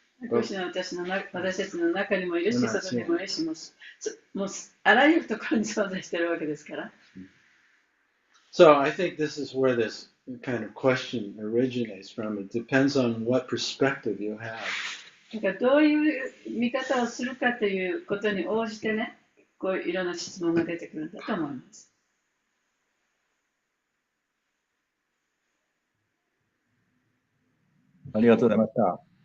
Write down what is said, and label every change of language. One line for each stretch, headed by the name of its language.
Japanese: クリシュナは私たちの中にもいるし、
English: We're not
Japanese: 外にもいるし、もうあらゆるところに存在しているわけですから。
English: So I think this is where this kind of question originates from. It depends on what perspective you have.
Japanese: だからどういう見方をするかということに応じてね、こういろんな質問が出てくるんだと思います。ありがとうございました。